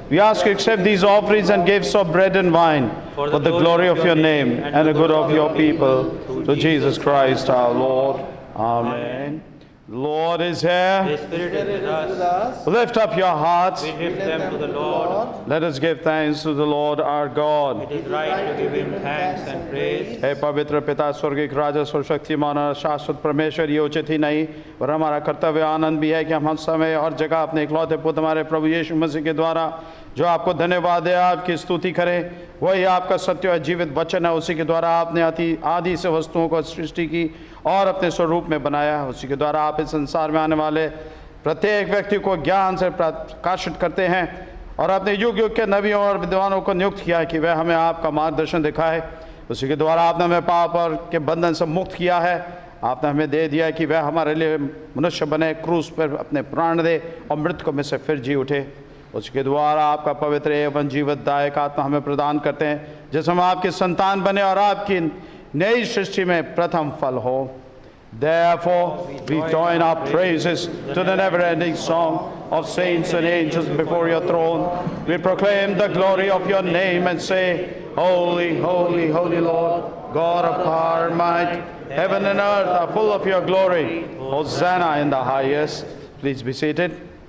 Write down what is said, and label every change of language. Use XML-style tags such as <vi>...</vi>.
<en>We ask you to accept these offerings and gifts of bread and wine for the glory of your name and the good of your people, through Jesus Christ our Lord. Amen. The Lord is here. The Spirit is with us. Lift up your hearts. We lift them to the Lord. Let us give thanks to the Lord our God. It is right to give him thanks and praise.</en> <hi>हे पवित्र पिता स्वर्गीय राजा सर्वशक्तिमान और शाश्वत परमेश्वर, ये उचित ही नहीं और हमारा कर्तव्य आनंद भी है कि हम हर समय हर जगह अपने इकलौते पुत्र हमारे प्रभु यीशु मसीह के द्वारा जो आपको धन्यवाद है आपकी स्तुति करें। वही आपका सत्य और जीवित वचन है, उसी के द्वारा आपने आदि से वस्तुओं को सृष्टि की और अपने स्वरूप में बनाया। उसी के द्वारा आप इस संसार में आने वाले प्रत्येक व्यक्ति को ज्ञान से प्रकाशित करते हैं और अपने युग युग के नबियों और विद्वानों को नियुक्त किया कि वह हमें आपका मार्गदर्शन दिखाए। उसी के द्वारा आपने हमें पाप और के बंधन से मुक्त किया है। आपने हमें दे दिया कि वह हमारे लिए मनुष्य बने, क्रूस पर अपने प्राण दे और मृतकों में से फिर जी उठे। उसके द्वारा आपका पवित्र एवं जीवतदायक आत्मा हमें प्रदान करते हैं, जिससे हम आपके संतान बने और आपकी नई सृष्टि में प्रथम फल हो।</hi> <en>Therefore, we join our praises to the never-ending song of saints and angels before your throne. We proclaim the glory of your name and say, Holy, holy, holy Lord, God of power and might. Heaven and earth are full of your glory. Hosanna in the highest. Please be seated.</en>